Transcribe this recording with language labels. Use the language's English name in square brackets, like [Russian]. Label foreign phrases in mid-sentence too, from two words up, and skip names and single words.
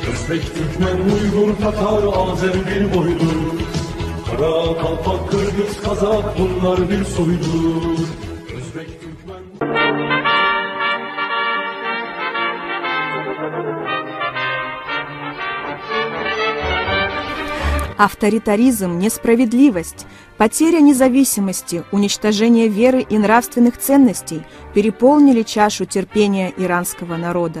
[Turkish] Özbek, Türkmen, Uygur, Tatar, Azer bir boydur. Kara, Kalpak, Kırgız, Kazak bunlar bir soydur. Özbek, Türkmen... [Russian] Авторитаризм, несправедливость, потеря независимости, уничтожение веры и нравственных ценностей переполнили чашу терпения иранского народа.